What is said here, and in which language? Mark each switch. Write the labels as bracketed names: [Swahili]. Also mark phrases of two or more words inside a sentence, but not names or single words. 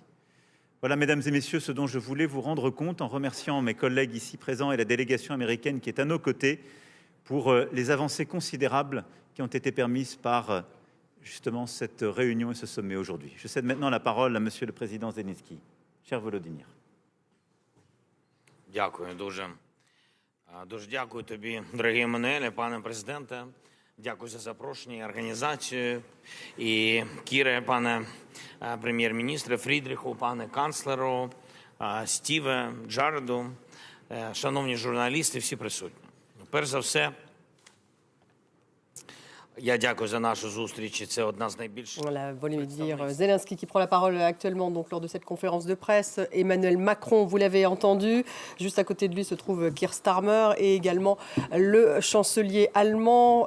[French] Voilà, mesdames et messieurs, ce dont je voulais vous rendre compte en remerciant mes collègues ici présents et la délégation américaine qui est à nos côtés pour les avancées considérables qui ont été permises par justement cette réunion et ce sommet aujourd'hui. Je cède maintenant la parole à Monsieur le Président Zelensky. Cher Volodymyr. [Ukrainian] Дякую дуже. Дуже дякую тобі, дорогий Еммануеле, пане президенте. Дякую за запрошення і організацію. І Кіре, пане прем'єр-міністре, Фрідріху, пане канцлеру, Стіве, Джареду, шановні журналісти, всі присутні. Перш за все, [French] Voilà, Volodymyr Zelensky qui prend la parole actuellement donc, lors de cette conférence de presse. Emmanuel Macron, vous l'avez entendu, juste à côté de lui se trouve Keir Starmer et également le chancelier allemand.